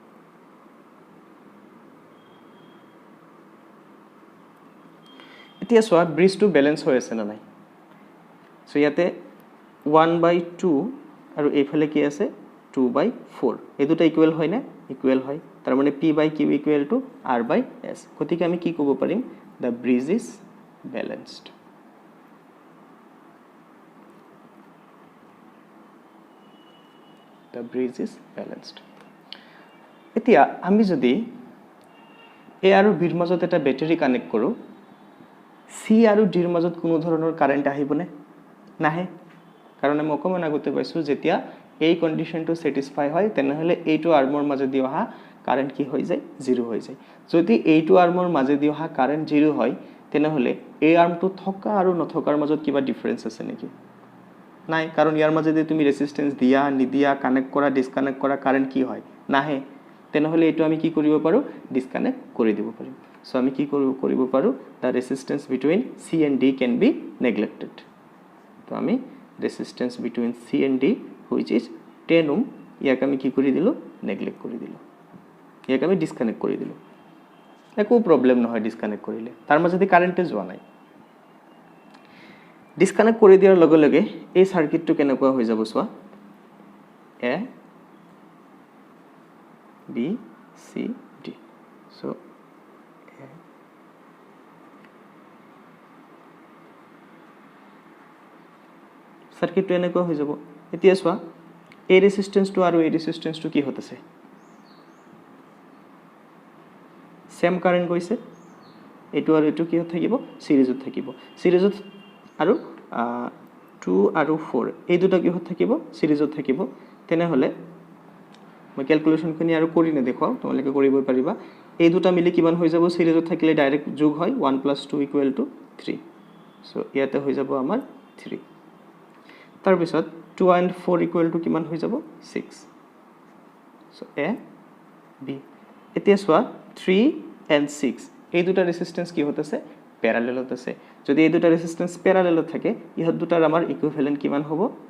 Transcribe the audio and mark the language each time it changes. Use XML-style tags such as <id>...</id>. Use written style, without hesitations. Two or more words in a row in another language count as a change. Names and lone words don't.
<as>এতিয়া চোৱা ব্ৰিজটো বেলেন্স হৈ আছে না নাই সো ইয়াতে 1/2 আৰু এইফালে কি আছে 2/4 এই দুটা ইকুৱেল হয় না ইকুৱেল হয় তাৰ মানে p/q</as> <en>equal to</en> <as>r/s গতিকে আমি কি ক'ব পাৰিম</as> <en>the bridge is balanced the bridge is balanced</en> <as>এতিয়া আমি যদি এ আৰু বিৰ মাজত এটা ব্যাটাৰি কানেক্ট কৰো সি আৰু ডিৰ মাজত কোনো ধৰণৰ কারেন্ট আহিবনে নাহে কাৰণ আমি অকমান আগতে পাইছো যেতিয়া এই কন্ডিশনটো স্যাটিসফাই হয় তেনেহলে এইটো আৰ্মৰ মাজেদি অহা কারেন্ট কি হৈ যায় জিরো হৈ যায় যদি এইটো আৰ্মৰ মাজেদি অহা কারেন্ট জিরো হয় তেনেহলে এই আৰ্মটো থকা আৰু নথকাৰ মাজত কিবা ডিফাৰেন্স আছে নেকি নাই কাৰণ ইয়াৰ মাজেদি তুমি ৰেজিস্ট্যান্স দিয়া নিদিয়া কানেক্ট কৰা ডিসকানেক্ট কৰা কারেন্ট কি হয় নাহে তেনেহলে এটো আমি কি কৰিব পাৰো ডিসকানেক্ট কৰি দিব পাৰিম সো আমি কি কৰিব পাৰো</as> <en>the resistance between C and D can be neglected</en> <as>তো আমি</as> <en>resistance between C and D which is 10 ohm</en> <as>ইয়াক আমি কি কৰি দিলো নেগলেক্ট কৰি দিলো ইয়াক আমি ডিসকানেক্ট কৰি দিলো একো প্ৰবলেম নহয় ডিসকানেক্ট কৰিলে তাৰ মাজেদি কারেন্টে যোৱা নাই ডিসকানেক্ট কৰি দিয়াৰ লগে লগে এই সার্কিটটো কেনেকুৱা হৈ যাব চোৱা এ বি সি ডি সো সার্কিটটো এনেকুৱা হৈ যাব এতিয়া চোৱা এই ৰেজিস্ট্যান্সটো আৰু এই ৰেজিস্ট্যান্সটো কি হতেছে</as> <en>same current</en> <as>গৈছে এটো আৰু এটো কি থাকিব সিরিজত থাকিব সিরিজত আৰু 2 আৰু 4 এই দুটা কি হত থাকিব সিরিজত থাকিব তেনে হলে মই ক্যালকুলেশন খিনি আৰু কৰি না দেখো তোমালোকে কৰিব পাৰিবা এই দুটা মিলি কিমান হৈ যাব সিরিজত থাকিলে ডাইরেক্ট যোগ হয় 1 + 2 = 3 সো ইয়াতে হৈ যাব আমাৰ 3 তাৰ পিছত 2 and 4 = কিমান হৈ যাব 6 সো এ বি এতিয়া চোৱা 3 and 6 এই দুটা ৰেজিস্ট্যান্স কি হতেছে প্যারালেলত আছে যদি এই দুটা রেজিস্ট্যান্স প্যারালেলত থাকে ইহত দুটাৰ আমাৰ ইকুইভ্যালেন্ট কিমান হ'ব</as>